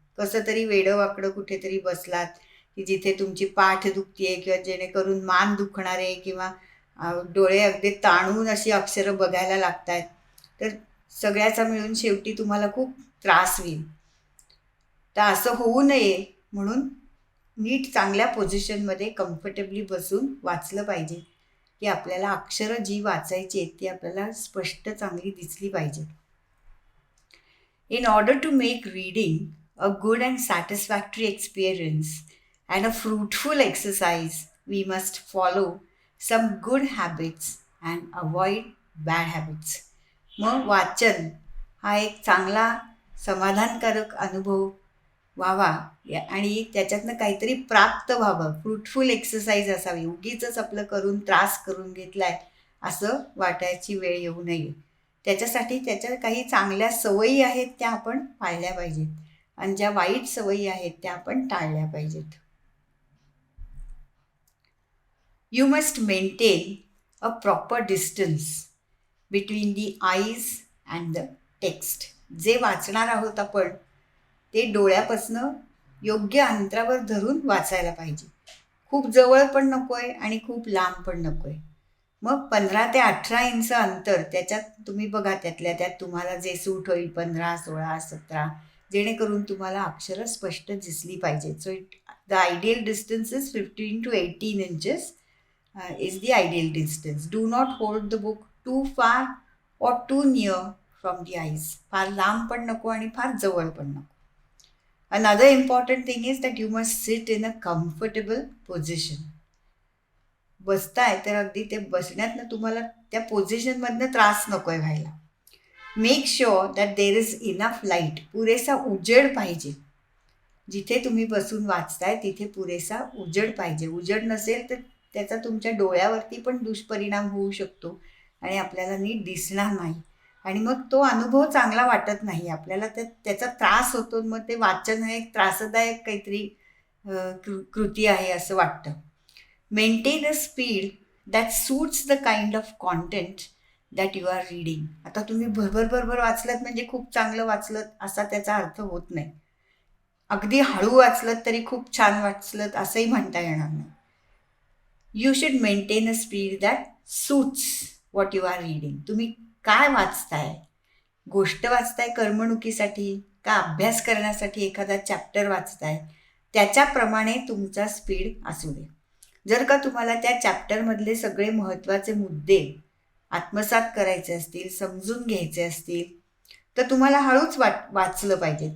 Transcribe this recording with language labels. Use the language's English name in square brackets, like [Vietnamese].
[Marathi] कसं तरी वेडंवाकडं कुठेतरी बसलात की जिथे तुमची पाठ दुखते किंवा जेणेकरून मान दुखणार आहे किंवा डोळे अगदी ताणून अशी अक्षरं बघायला लागत आहेत, तर सगळ्याचा मिळून शेवटी तुम्हाला खूप त्रास होईल. तर असं होऊ नये म्हणून नीट चांगल्या पोझिशनमध्ये कम्फर्टेबली बसून वाचलं पाहिजे की आपल्याला अक्षरं जी वाचायची आहेत ती आपल्याला स्पष्ट चांगली दिसली पाहिजे. [English] In order to make reading a good and satisfactory experience and a fruitful exercise, we must follow some good habits and avoid bad habits. [Marathi] मग वाचन हा एक चांगला समाधानकारक अनुभव व्हावा आणि त्याच्यातनं काहीतरी प्राप्त व्हावं, फ्रूटफुल एक्सरसाइज असावी. उगीच आपलं करून त्रास करून घेतलाय असं वाटायची वेळ येऊ नये. त्याच्यासाठी त्याच्या काही चांगल्या सवयी आहेत त्या आपण पाळल्या पाहिजेत आणि ज्या वाईट सवयी आहेत त्या आपण टाळल्या पाहिजेत. [English] You must maintain a proper distance between the eyes and the text. [Marathi] जे वाचणार आहोत आपण ते डोळ्यापासनं योग्य अंतरावर धरून वाचायला पाहिजे. खूप जवळ पण नको आहे आणि खूप लांब पण नको आहे. मग 15 ते 18 इंच अंतर त्याच्यात तुम्ही बघा, त्यातल्या त्यात तुम्हाला जे सूट होईल 15, 16, 17, जेणेकरून तुम्हाला अक्षरं स्पष्ट दिसली पाहिजेत. [English] So the ideal distance is 15 to 18 inches is the ideal distance. Do not hold the book too far or too near from the eyes. [Marathi] फार लांब पण नको आणि फार जवळ पण नको. [English] Another important thing is that you must sit in a comfortable position. [Marathi] बसताय तर अगदी ते बसण्यातनं तुम्हाला त्या पोझिशनमधनं त्रास नको आहे व्हायला. [English] Make sure that there is enough light. [Marathi] पुरेसा उजेड पाहिजे. जिथे तुम्ही बसून वाचताय तिथे पुरेसा उजेड पाहिजे. उजेड नसेल तर त्याचा तुमच्या डोळ्यावरती पण दुष्परिणाम होऊ शकतो आणि आपल्याला नीट दिसणार नाही आणि मग तो अनुभव चांगला वाटत नाही आपल्याला. त्याचा त्रास होतो. मग ते वाचन हे एक त्रासदायक काहीतरी कृती आहे असं वाटतं. [English] Maintain a speed that suits the kind of content that you are reading. [Marathi] आता तुम्ही भरभर वाचलत म्हणजे खूप चांगलं वाचलं असा त्याचा अर्थ होत नाही. अगदी हळू वाचलं तरी खूप छान वाचलं असंही म्हणता येणार नाही. [English] You should maintain a speed that suits what you are reading. [Marathi] तुम्ही काय वाचताय? गोष्ट वाचताय करमणुकीसाठी का अभ्यास करण्यासाठी एखादा चॅप्टर वाचताय? त्याच्याप्रमाणे तुमचा स्पीड असू दे. जर का तुम्हाला त्या चॅप्टरमधले सगळे महत्त्वाचे मुद्दे आत्मसात करायचे असतील, समजून घ्यायचे असतील, तर तुम्हाला हळूच वाचलं पाहिजे.